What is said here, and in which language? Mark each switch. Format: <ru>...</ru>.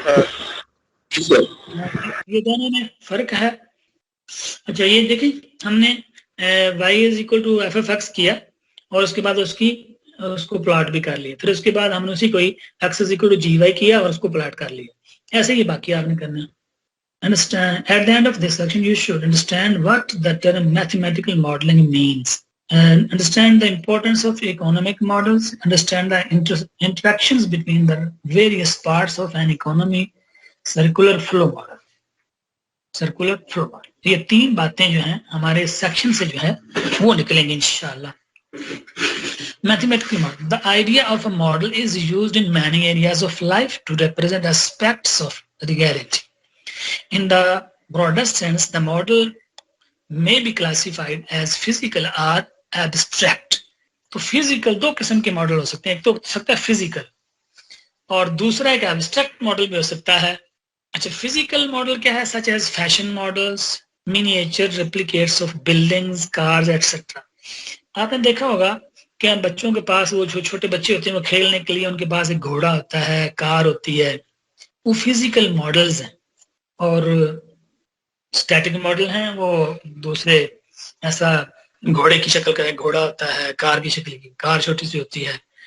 <hi>ये दोनों में फर्क है। अच्छा ये देखिए हमने y is equal to f(x) किया और उसके बाद उसको प्लॉट भी कर लिया, फिर उसके बाद हमने उसी को ही x is equal to gy किया और उसको प्लॉट कर लिया। ऐसे ही बाकी आपने करना है।</hi> <en>Understand, at the end of this section you should understand what the term mathematical modeling means and understand the importance of economic models, understand the interactions between the various parts of an economy, circular flow model,</en> <hi>ये 3 बातें जो हैं हमारे section से जो है वो निकलेंगे इंशाल्लाह।</hi> <en>Mathematical model. The idea of a model is used in many areas of life to represent aspects of reality. In the broadest sense, the model may be classified as physical or abstract.</en> <hi>तो physical 2 किस्म के model हो सकते हैं, एक तो हो सकता है physical और दूसरा एक abstract मॉडल भी हो सकता है। अच्छा, physical मॉडल क्या है?</hi> <en>such as fashion models, miniature replicates of buildings, cars, etc.</en> <hi>आपने देखा होगा कि बच्चों के पास वो जो छोटे बच्चे होते हैं वो खेलने के लिए उनके पास एक घोड़ा होता है, कार होती है, वो फिजिकल मॉडल्स हैं। और स्टैटिक मॉडल हैं वो दूसरे, ऐसा घोड़े की शक्ल का एक घोड़ा होता है, कार की शक्ल की कार छोटी सी होती है।</hi>